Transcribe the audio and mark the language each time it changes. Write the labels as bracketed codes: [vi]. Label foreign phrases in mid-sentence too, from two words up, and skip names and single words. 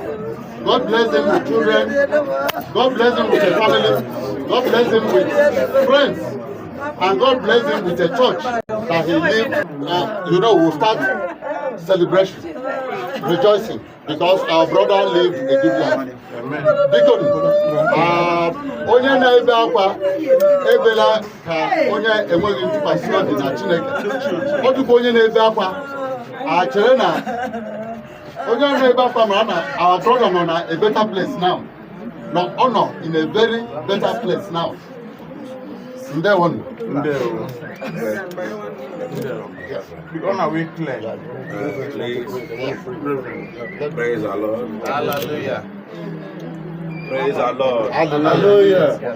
[en] God bless him with children. God bless him with a family. God bless him with friends. And God bless him with a church that he lived. We'll start celebration, rejoicing, because our brother lived a good life. [ig] Onye na-ebe akwa ebela ka onye enweghị ntụkwasị obi na Chineke. Ọ dịkwa onye na-ebe akwa chere na onye na-ebe akwa mara na [en] our brother [ig] nọ na [en] a better place now. No, [ig] ọ nọ [en] in a very better place now. [ig] Ndewo. [en] because now we clear. Praise the Lord. Hallelujah. Praise the Lord. Hallelujah.